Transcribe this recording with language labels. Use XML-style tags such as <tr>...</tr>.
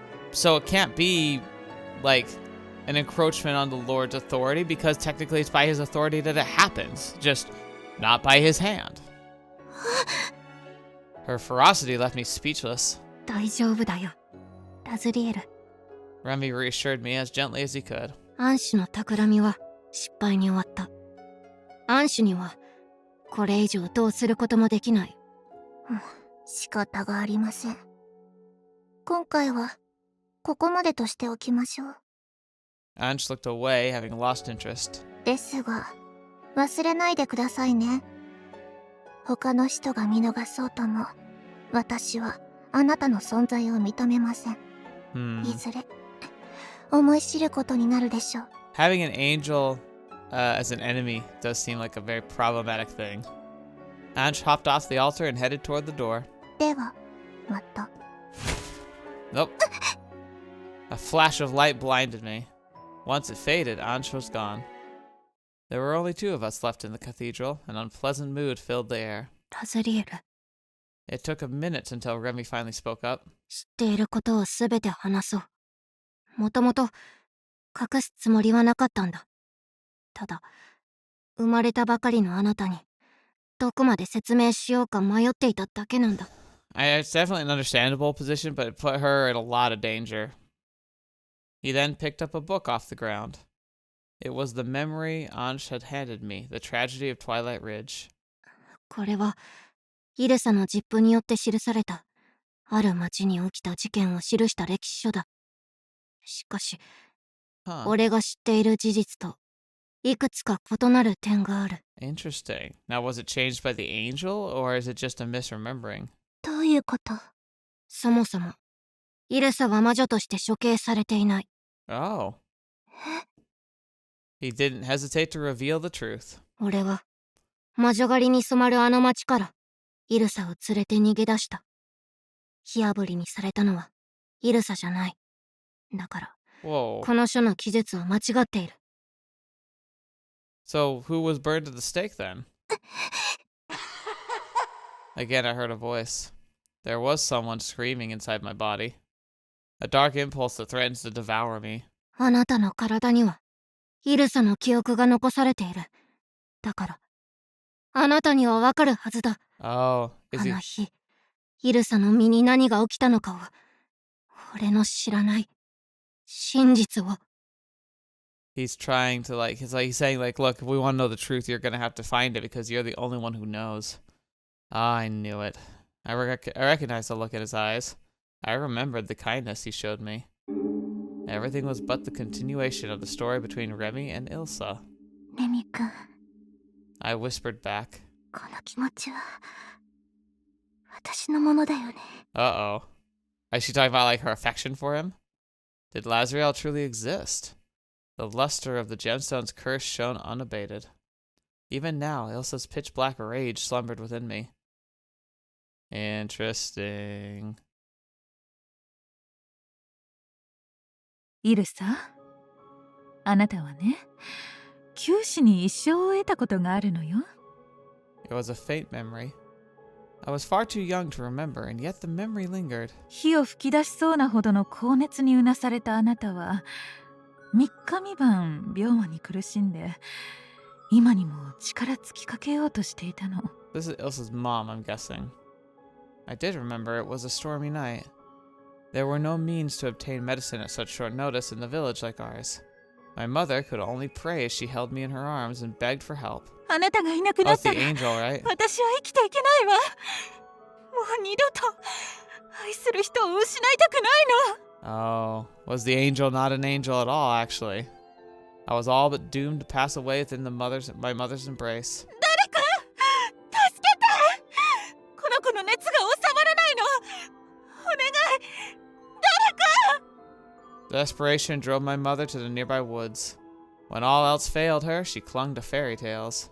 <en>So it can't be like an encroachment on the Lord's authority, because technically it's by his authority that it happens, just not by his hand. Her ferocity left me speechless.</en> <ja>大丈夫だよ。ラズリエル。</ja> <en>Remi reassured me as gently as he could.</en> <ja>暗種の企みは失敗に終わった。暗種にはこれ以上どうすることもできない。仕方がありません。今回はここまでとしておきましょう。</ja> <en>Ange looked away, having lost interest.</en> <ja>ですが、忘れないでくださいね。他の人が見逃そうとも、私はあなたの存在を認めません。いずれ思い知ることになるでしょう。</ja> <en>Having an angel as an enemy does seem like a very problematic thing. Ange hopped off the altar and headed toward the door.</en> <ja>では、また。</ja> <en>Nope. A flash of light blinded me. Once it faded, Ange was gone. There were only two of us left in the cathedral. An unpleasant mood filled the air.</en> <ja>ラズリエル。</ja> <en>It took a minute until Remi finally spoke up.</en> <ja>知っていることをすべて話そう。もともと隠すつもりはなかったんだ。ただ、生まれたばかりのあなたにどこまで説明しようか迷っていただけなんだ。</ja> <en>It's definitely an understandable position, but it put her in a lot of danger. He then picked up a book off the ground. It was the memory Ange had handed me, The Tragedy of Twilight Ridge.</en> <ja>これはイルサの実父によって記されたある町に起きた事件を記した歴史書だ。しかし、俺が知っている事実といくつか異なる点がある。</ja> <en>Interesting. Now, was it changed by the angel, or is it just a misremembering?</en> <ja>どういうこと？そもそも、イルサは魔女として処刑されていない。</ja> <en>Oh. He didn't hesitate to reveal the truth.</en> <ja>俺は、魔女狩りに染まるあの町から、イルサを連れて逃げ出した。火あぶりにされたのは、イルサじゃない。だから、</ja> <en>Whoa.</en> <ja>この書の記述は間違っている。</ja> <en>So, who was burned at the stake then? Again, I heard a voice. There was someone screaming inside my body. A dark impulse that threatens to devour me.</en> <ja>あなたの体には、イルサの記憶が残されている。だから、あなたにはわかるはずだ。</ja> <en>Oh,</en> <ja>あの日、イルサの身に何が起きたのかを、俺の知らない真実を。</ja> <en>He's trying to he's saying look, if we want to know the truth, you're gonna have to find it because you're the only one who knows. Ah, I knew it. I recognized the look in his eyes. I remembered the kindness he showed me. Everything was but the continuation of the story between Remi and Ilsa.</en> <ja>レミ君。</ja> <en>I whispered back.</en> <ja>この気持ちは、私のものだよね。</ja> <en>Uh-oh. Is she talking about her affection for him? Did Lazriel truly exist? The luster of the gemstone's curse shone unabated. Even now, Ilsa's pitch-black rage slumbered within me. Interesting.</en> <ja>イルサ、あなたはね、九死に一生を得たことがあるのよ。</ja> <en>It was a faint memory. I was far too young to remember, and yet the memory lingered.</en> <ja>火を吹き出しそうなほどの高熱にうなされたあなたは、3日3晩病魔に苦しんで、今にも力尽きかけようとしていたの。</ja> <en>This is Ilsa's mom, I'm guessing. I did remember it was a stormy night. There were no means to obtain medicine at such short notice in the village like ours. My mother could only pray as she held me in her arms and begged for help.</en> <ja>あなたがいなく</ja> <en>Oh,</en> <ja>なっ</ja> <en>it's</en> <ja>た</ja> <en>the</en> <ja>ら、</ja> <en>angel, right?</en> <ja>私は生きていけないわ。もう二度と愛する人を失いたくないの。</ja> <en>Oh, was the angel not an angel at all, actually? I was all but doomed to pass away within my mother's embrace.</en> <ja>誰か助けて。この子の熱が収まらないの。お願い、誰か。</ja> <en>Desperation drove my mother to the nearby woods. When all else failed her, she clung to fairy tales.</en>